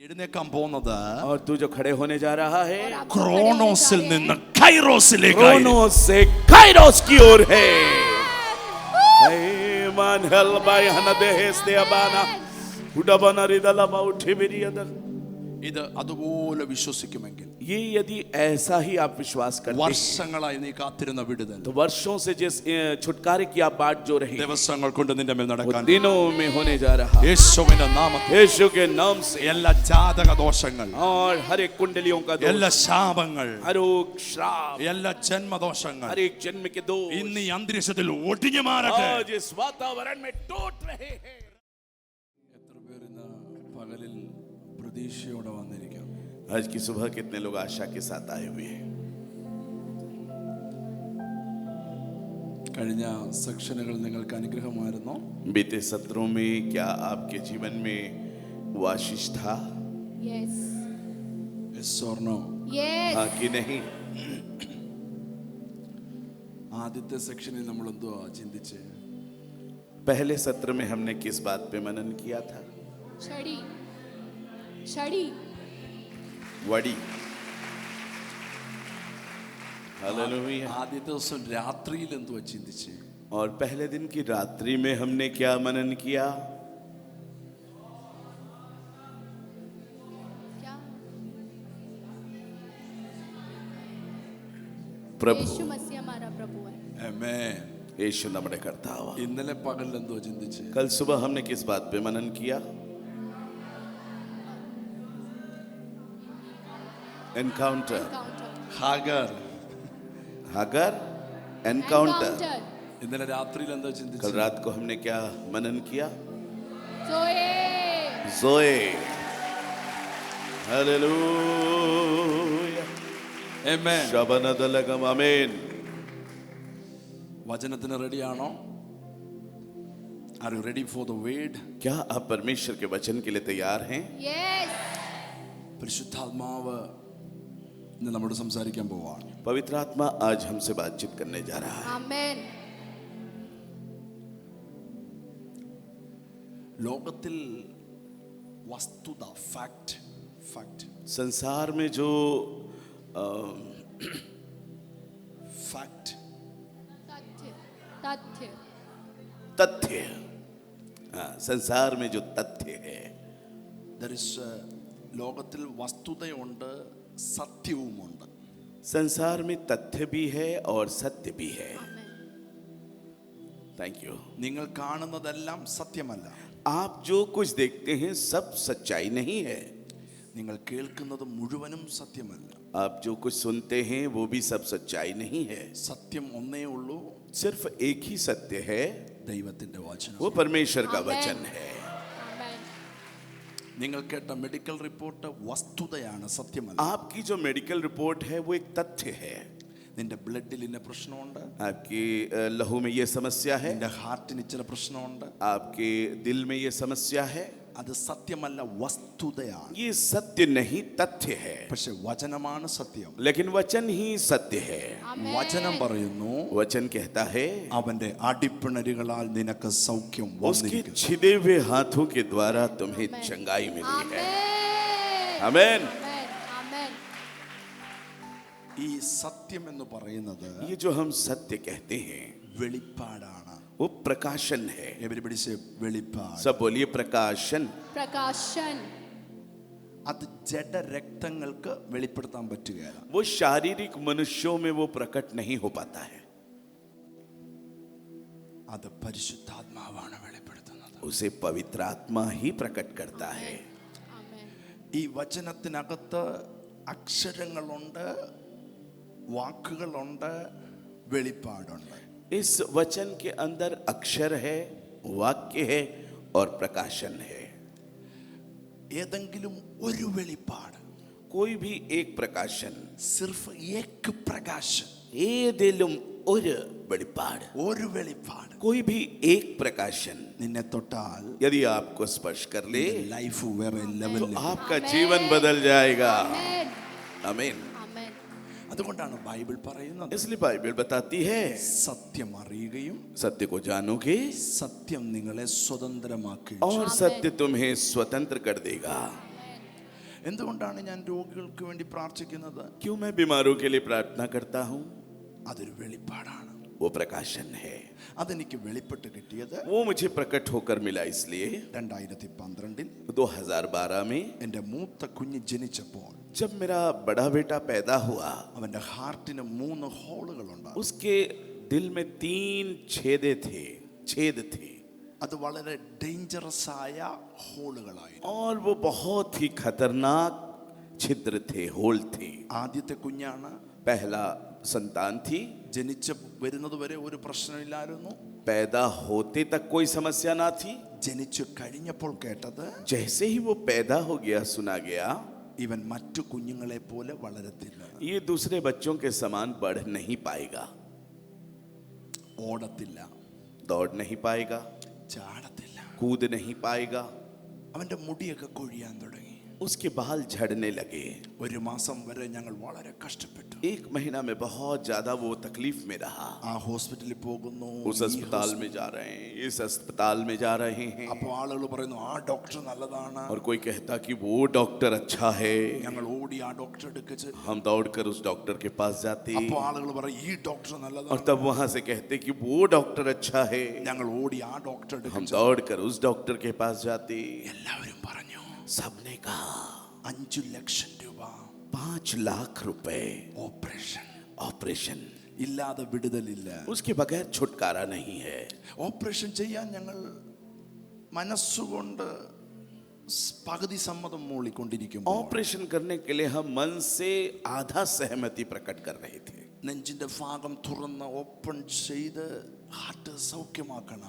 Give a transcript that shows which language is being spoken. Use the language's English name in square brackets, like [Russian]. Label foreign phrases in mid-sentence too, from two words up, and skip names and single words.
[Malayalam] എഴുന്നേക്കാൻ പോകുന്നത് [Hindi] और तू जो खड़े होने जा रहा है [Malayalam] ക്രോണോസിൽ നിന്ന് കൈറോസിലേക്ക് [Hindi] क्रोनोस से काइरोस की ओर है। मान हल बाय हनदे हेस्ते अबाना उडबना रिदला बाउठी बिरियदल। [Malayalam] ഇത് അതുപോലെ വിശ്വസിക്കുമെങ്കിൽ [Hindi] ये यदि ऐसा ही आप विश्वास करते हैं [Malayalam] വർഷങ്ങളായി നീ കാത്തിരുന്ന വിടുതൽ [Hindi] तो वर्षों से जिस छुटकारे की आप बाट जो रही [Malayalam] ദിവസങ്ങൾ കൊണ്ട് നിന്റെ മേൽ നടക്കാൻ [Hindi] दिनों में होने जा रहा है [Malayalam] യേശുവിന്റെ നാമത്തിൽ [Hindi] यीशु के नाम से। [Malayalam] എല്ലാ ജാതക ദോഷങ്ങൾ [Hindi] और हर एक कुंडलियों का दोष, [Malayalam] എല്ലാ ശാപങ്ങൾ [Hindi] हर एक श्राप, [Malayalam] എല്ലാ ജന്മദോഷങ്ങൾ [Hindi] हर एक जन्म के दोष [Malayalam] ഇന്ന് ഈ അന്തരീക്ഷത്തിൽ ഒടിഞ്ഞു മാറട്ടെ. [Hindi] आज इस वातावरण में टूट रहे हैं। [Malayalam] എത്ര പേർ ഇന്ന് പകലിൽ പ്രതീക്ഷയോടെ വന്നിരിക്കാം? [Hindi] आज की सुबह कितने लोग आशा के साथ आए हुए हैं? [Malayalam] കഴിഞ്ഞ സെക്ഷനുകൾ നിങ്ങൾക്ക് അനുഗ്രഹമായിരുന്നോ? [Hindi] बीते सत्रों में क्या आपके जीवन में वो आशीष था? [English] Yes. Yes or no? Yes. [Hindi] हाँ कि नहीं? [Malayalam] ആദ്യത്തെ സെക്ഷനിൽ നമ്മൾ എന്തോ ചിന്തിച്ചേ? [Hindi] पहले सत्र में हमने किस बात पे मनन किया था? छड़ी छड़ी वड़ी। हालेलुया। [Malayalam] ആദ്യത്തെ ദിവസം രാത്രിയിൽ എന്തോ ചിന്തിച്ചേ? [Hindi] और पहले दिन की रात्रि में हमने क्या मनन किया? क्या? प्रभु। यीशु मसीह हमारा प्रभु है। [Malayalam] ആമേൻ. यीशु നമ്മുടെ കർത്താവ്। ഇന്നലെ പകൽ എന്തോ ചിന്തിച്ചേ? [Hindi] कल सुबह हमने किस बात पे मनन किया? एनकाउंटर। [Malayalam] ഹാഗർ. [Hindi] हागर एनकाउंटर। [Malayalam] ഇന്നലെ രാത്രിയിൽ എന്തോ [Hindi] कल [Malayalam] ചിന്തിച്ചേ? [Hindi] रात को हमने क्या मनन किया? जोए जोए। हालेलुया। [Malayalam] ആമേൻ. ശബനദലകം ആമേൻ। വചനത്തിന് റെഡിയാണോ? [English] are you ready for the word? [Hindi] क्या आप परमेश्वर के वचन के लिए तैयार हैं? यस [Malayalam] പരിശുദ്ധാത്മാവ് ഇന്ന് നമ്മോട് സംസാരിക്കാൻ പോവാണ്. [Hindi] पवित्र आत्मा आज हमसे बातचीत करने जा रहा है। आमेन। [Malayalam] ലോകത്തിൽ വസ്തുത ഫാക്ട് [Hindi] संसार में जो [Malayalam] ഫാക്ട് [Hindi] तथ्य तथ्य तथ्य, हाँ, संसार में जो तथ्य है, [Malayalam] ലോകത്തിൽ വസ്തുതയുണ്ട്, സത്യവുമുണ്ട്. [Hindi] संसार में तथ्य भी है और सत्य भी है। [English] thank you. [Malayalam] നിങ്ങൾ കാണുന്നതെല്ലാം സത്യമല്ല. [Hindi] आप जो कुछ देखते हैं सब सच्चाई नहीं है। [Malayalam] നിങ്ങൾ കേൾക്കുന്നത് മുഴുവനും സത്യമല്ല. [Hindi] आप जो कुछ सुनते हैं वो भी सब सच्चाई नहीं है। [Malayalam] സത്യം ഒന്നേ ഉള്ളൂ, [Hindi] सिर्फ एक ही सत्य है, [Malayalam] ദൈവത്തിന്റെ വചനം. [Hindi] वो परमेश्वर का आमेन। वचन है। आमेन। [Malayalam] നിങ്ങൾ കേട്ട മെഡിക്കൽ റിപ്പോർട്ട് വസ്തുതയാണ്, സത്യമല്ല. [Hindi] आपकी जो मेडिकल रिपोर्ट है वो एक तथ्य है। [Malayalam] നിന്റെ ബ്ലഡിൽ ഇന്ന പ്രശ്നമുണ്ട്, [Hindi] आपकी लहू में ये समस्या है, [Malayalam] നിന്റെ ഹാർട്ടിന് ഇച്ചിരി പ്രശ്നമുണ്ട്, [Hindi] आपके दिल में ये समस्या है, [Malayalam] അത് സത്യമല്ല, വസ്തുതയാണ്. [Hindi] ये सत्य नहीं तथ्य है। [Malayalam] പക്ഷെ വചനമാണ് സത്യം. [Hindi] लेकिन वचन ही सत्य है। आमेन। [Malayalam] വചനം പറയുന്നു, [Hindi] वचन कहता है [Malayalam] അവന്റെ അടിപ്പിണരുകളാൽ നിനക്ക് സൗഖ്യം [Hindi] उसके [Malayalam] വന്നിരിക്കുന്നു. [Hindi] छिदे हुए हाथों के द्वारा तुम्हें चंगाई मिली है। आमेन। आमेन। आमेन। आमेन। [Malayalam] ഈ സത്യം എന്ന് പറയുന്നത് [Hindi] ये जो हम सत्य कहते हैं [Malayalam] വെളിപ്പാടാണ്. [Hindi] वो प्रकाशन है। [English] everybody say [Malayalam] വെളിപ്പാട്. [Hindi] सब बोलिए प्रकाशन। प्रकाशन। [Malayalam] അത് ജഡരക്തങ്ങൾക്ക് വെളിപ്പെടുത്താൻ പറ്റുകയില്ല. [Hindi] वो शारीरिक मनुष्यों में वो प्रकट नहीं हो पाता है, [Malayalam] അത് പരിശുദ്ധാത്മാവാണ് വെളിപ്പെടുത്തുന്നത്. [Hindi] उसे पवित्र आत्मा ही प्रकट करता है। आमेन। [Malayalam] ഈ വചനത്തിനകത്ത് അക്ഷരങ്ങളുണ്ട്, വാക്കുകളുണ്ട്, വെളിപ്പാടുണ്ട്. [Hindi] इस वचन के अंदर अक्षर है, वाक्य है और प्रकाशन है। [Malayalam] ഏതെങ്കിലും ഒരു വെളിപ്പാട്, [Hindi] कोई भी एक प्रकाशन, सिर्फ एक प्रकाशन, [Malayalam] ഏതിലും ഒരു വെളിപ്പാട്, ഒരു വെളിപ്പാട് [Hindi] कोई भी एक प्रकाशन [Malayalam] നിന്നെ തൊട്ടാൽ [Hindi] यदि आपको स्पर्श कर ले [Malayalam] ലൈഫ് വേറെ [Hindi] तो [Malayalam] ലെവലിൽ. [Hindi] आपका जीवन बदल जाएगा। आमेन। आमीन। आमेन। [Malayalam] അതുകൊണ്ടാണ് ബൈബിൾ പറയുന്നത്, [Hindi] इसलिए बाइबल बताती है [Malayalam] സത്യം അറിയുകയും [Hindi] सत्य को जानोगे [Malayalam] സത്യം നിങ്ങളെ സ്വതന്ത്രമാക്കുകയും. [Hindi] और आमीन। सत्य तुम्हें स्वतंत्र कर देगा। [Malayalam] എന്തുകൊണ്ടാണ് ഞാൻ രോഗികൾക്ക് വേണ്ടി പ്രാർത്ഥിക്കുന്നത്? [Hindi] क्यों मैं बीमारों के लिए प्रार्थना करता हूँ? [Malayalam] അതൊരു വെളിപ്പാടാണ്. [Hindi] वो प्रकाशन है, [Malayalam] അതെനിക്ക് വെളിപ്പെട്ട് കിട്ടിയത് [Hindi] वो मुझे प्रकट होकर मिला इसलिए 2012 2012 में [Malayalam] എൻ്റെ മൂത്ത കുഞ്ഞ് ജനിച്ചപ്പോൾ [Hindi] जब मेरा बड़ा बेटा पैदा हुआ, [Malayalam] അവന്റെ ഹാർട്ടിന് 3 ഹോളുകളുണ്ട്. [Hindi] उसके दिल में 3 छेद थे [Malayalam] അത് വളരെ ഡേഞ്ചറസ് ആയ ഹോളുകളായിരുന്നു. [Hindi] और वो बहुत ही खतरनाक छिद्र थे, होल थे. [Malayalam] ആദ്യത്തെ കുഞ്ഞാണ്. [Hindi] पहला संतान थी. [Malayalam] ജനിച്ച് വരുന്നത് വരെ ഒരു പ്രശ്നമില്ലായിരുന്നു. [Hindi] पैदा होते तक कोई समस्या ना थी. [Malayalam] ജനിച്ചു കഴിഞ്ഞപ്പോൾ കേട്ടത് [Hindi] जैसे ही वो पैदा हो गया सुना गया, [Malayalam] ഇവൻ മറ്റു കുഞ്ഞുങ്ങളെ പോലെ വളരത്തില്ല, [Hindi] ये दूसरे बच्चों के समान बढ़ नहीं पाएगा, [Malayalam] ഓടത്തില്ല, [Hindi] दौड़ नहीं पाएगा, [Malayalam] ചാടത്തില്ല. [Hindi] कूद नहीं पाएगा. [Malayalam] അവന്റെ മുടിയൊക്കെ കൊഴിയാൻ തുടങ്ങി. [Hindi] उसके बाल झड़ने लगे. [Malayalam] ഒരു മാസം വരെ ഞങ്ങൾ വളരെ കഷ്ടപ്പെട്ടു. [Hindi] 1 महीना में बहुत ज्यादा वो तकलीफ में रहा. [Malayalam] ആ ഹോസ്പിറ്റലിൽ പോകുന്നു, [Hindi] उस अस्पताल में जा रहे हैं, इस अस्पताल में जा रहे हैं, [Malayalam] അപ്പോൾ ആളുകൾ പറയുന്നു ആ ഡോക്ടർ നല്ലതാണ്. [Hindi] और कोई कहता कि वो डॉक्टर अच्छा है. [Malayalam] ഞങ്ങൾ ഓടി ആ ഡോക്ടറെ അടുക്കച്ച്. [Hindi] हम दौड़कर उस डॉक्टर के पास जाते [Malayalam] അപ്പോൾ ആളുകൾ പറയും ഈ ഡോക്ടർ [Hindi] और [Malayalam] നല്ലതാണ്. [Hindi] तब वहां से कहते कि वो डॉक्टर अच्छा है. [Malayalam] ഞങ്ങൾ ഓടി ആ ഡോക്ടറെ [Hindi] हम [Malayalam] അടുക്കച്ച്. [Hindi] दौड़कर उस डॉक्टर के पास जाते. [Malayalam] എല്ലാവരും പറഞ്ഞു [Hindi] सबने कहा [Malayalam] 5 ലക്ഷം രൂപ [Hindi] 5 लाख रुपए [Malayalam] ഓപ്പറേഷൻ, [Hindi] ऑपरेशन, [Malayalam] ഇല്ലാതെ വിടുതലില്ല. [Hindi] उसके बगैर छुटकारा नहीं है. [Malayalam] ഓപ്പറേഷൻ ചെയ്യാൻ ഞങ്ങൾ മനസ്സുകൊണ്ട് പകുതി സമ്മതം മൂളിക്കൊണ്ടിരിക്കുമ്പോൾ [Hindi] ऑपरेशन करने के लिए हम मन से आधा सहमति प्रकट कर रहे थे. [Malayalam] നെഞ്ചിന്റെ ഭാഗം തുറന്ന് ഓപ്പൺ ചെയ്ത് ഹാർട്ട് സൗഖ്യമാക്കണം.